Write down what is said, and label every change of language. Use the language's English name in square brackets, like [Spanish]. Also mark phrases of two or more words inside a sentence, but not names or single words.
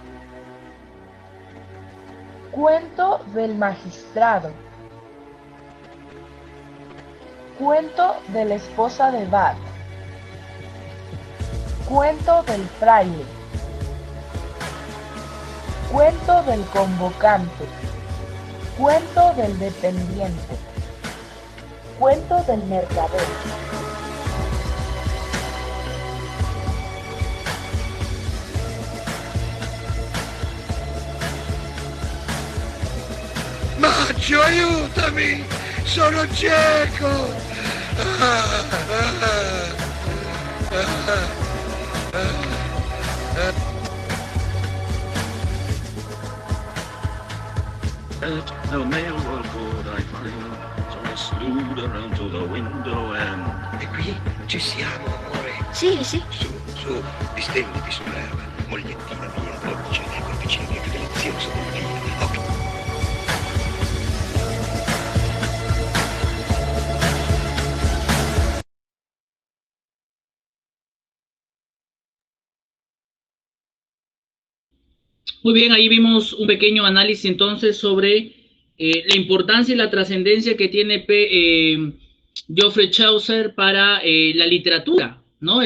[Spanish] Cuento del Magistrado, Cuento de la Esposa de Bath, Cuento del Fraile, Cuento del Convocante, Cuento del Dependiente, Cuento del Mercader. [Italian] Maggio, aiutami! Sono cieco! [English] The mail was good, I find. So I slewed around to the window and... [Italian] E qui ci siamo, amore. Sì, sì. Su, distenditi sull'erba. Mogliettina mia, dolce, corpicina mia, che delizioso, divina. Ok. [Spanish] Muy bien, ahí vimos un pequeño análisis entonces sobre la importancia y la trascendencia que tiene Geoffrey Chaucer para la literatura, ¿no?